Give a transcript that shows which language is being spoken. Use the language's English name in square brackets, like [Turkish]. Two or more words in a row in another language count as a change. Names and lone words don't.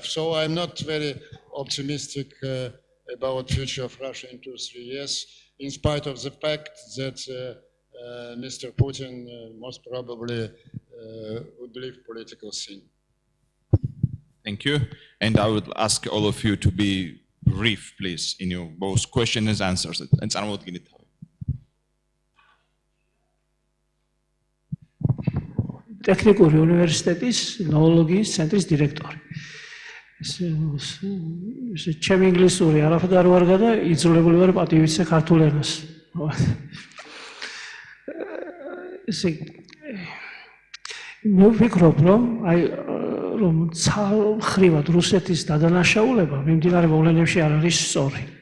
[English] So I'm not very optimistic about the future of Russia in 2-3 years, in spite of the fact that Mr. Putin most probably would leave political scene. Thank you. And I would ask all of you to be brief, please, in your both questions and answers. [Georgian] Ტექნიკური უნივერსიტეტის ნოოლოგიის ცენტრის დირექტორი. ჩემი ინგლისური არაფერ არ ვარ და იძულებული ვარ პატივიცე ქართულ ენას. ესე მე ვფიქრობ, რომ ცალმხრივად რუსეთის დადანაშაულება მიმდინარე მოვლენებში არ არის სწორი.